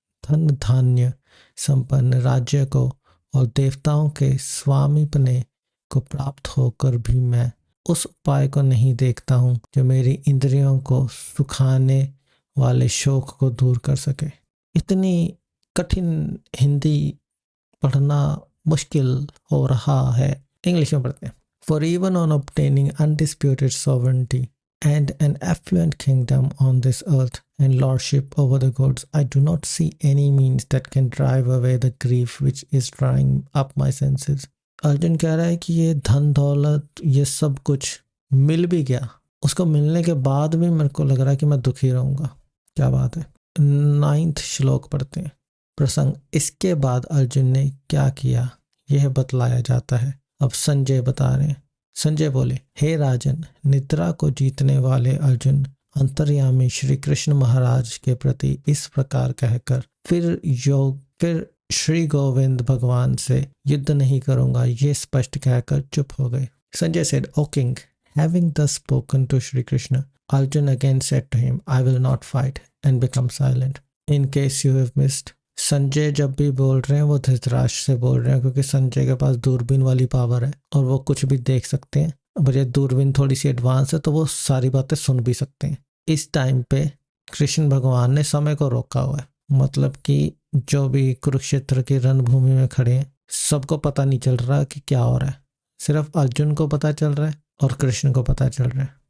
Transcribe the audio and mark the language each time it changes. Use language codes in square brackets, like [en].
[hi] धन धान्य संपन्न राज्य को और देवताओं के स्वामीपने को प्राप्त होकर भी मैं उस उपाय को नहीं देखता हूँ जो मेरी इंद्रियों को सुखाने वाले शोक को दूर कर सके। इतनी कठिन हिंदी पढ़ना मुश्किल हो रहा है। इंग्लिश में पढ़ते हैं। [en] For even on obtaining undisputed sovereignty and an affluent kingdom on this earth and lordship over the gods, I do not see any means that can drive away the grief which is drying up my senses. [hi] Arjun कह रहा है कि ये धन दौलत ये सब कुछ मिल भी गया, उसको मिलने के बाद भी मेरे को लग रहा है कि मैं दुखी रहूंगा। क्या बात है। 9th श्लोक पढ़ते हैं। प्रसंग, इसके बाद अर्जुन ने क्या किया यह बतलाया जाता है। अब संजय बता रहे हैं। संजय बोले, हे राजन, निद्रा को जीतने वाले अर्जुन अंतर्यामी श्री कृष्ण महाराज के प्रति इस प्रकार कहकर फिर श्री गोविंद भगवान से युद्ध नहीं करूंगा ये स्पष्ट कहकर चुप हो गए। [en] Sanjay said, O king, having thus spoken to Shri Krishna, Arjun again said to him, I will not fight, and become silent. In case you have missed, [hi] Sanjay जब भी बोल रहे हैं वो धृतराष्ट्र से बोल रहे हैं क्योंकि संजय के पास दूरबीन वाली पावर है और वो कुछ भी देख सकते हैं। अगर ये दूरबीन थोड़ी सी एडवांस है तो वो सारी बातें सुन भी सकते हैं। इस टाइम पे कृष्ण भगवान ने समय को रोका हुआ है, मतलब कि जो भी कुरुक्षेत्र की रणभूमि में खड़े हैं सबको पता नहीं चल रहा कि क्या हो रहा है, सिर्फ अर्जुन को पता चल रहा है और कृष्ण को पता चल रहा है।